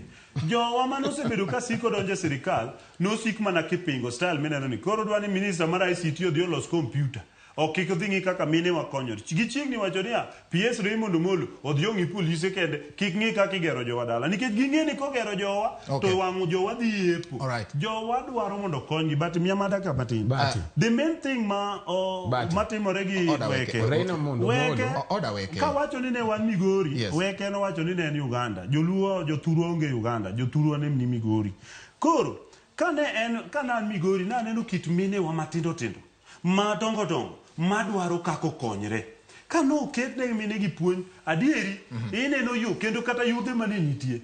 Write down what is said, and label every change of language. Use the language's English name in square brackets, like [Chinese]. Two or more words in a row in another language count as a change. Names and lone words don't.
[Luo (Kenya and Tanzania)] Jowa mano sebedo ka siko donje sirikal no sik mana kipingo style mineno ni koro dwani minister mar ICT odhi olos computer. Ok kik kaka mine wakonyore. Gichiegni wacho niya PS Ramogi Molo odhi ong'i polise kende kik ng'i kaka igero jowa dala nikech ging'e ni kogero jowa to wang'o jowa dhi yepo. Jowa dwaro mondo konygi but miya madaka matin. [English] The main thing [Luo (Kenya and Tanzania)] matimore gi Weke ka wacho ni ne wan Migori Weke no wacho ni ne en Uganda. Joluo jothurwa onge Uganda, jothurwa ne ni Migori. Koro kana an Migori na aneno kit mine wa matindo tindo madongo dongo madwaro kako konyre kano oketne mine gi puonj adieri ineno yo kendo kata yudhe mane nitie